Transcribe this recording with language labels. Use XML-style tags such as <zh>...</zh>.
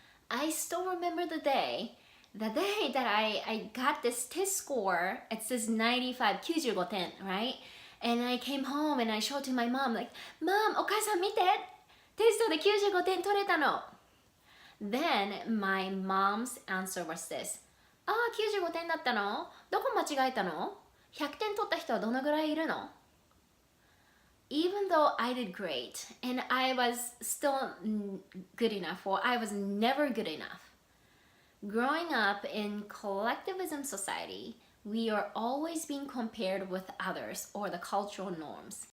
<en>I still remember the day that I got this test score. It says 95, 95点, right? And I came home and I showed to my mom, like, Mom,</en> <ja>お母さん見て! テストで95点取れたの!</ja> <en>Then my mom's answer was this.</en> <ja>95点だったの? どこ間違えたの? 100点取った人はどのぐらいいるの?</ja> <en>even though I did great and I was still good enough, or I was never good enough, growing up in collectivism society, we are always being compared with others or the cultural norms.</en>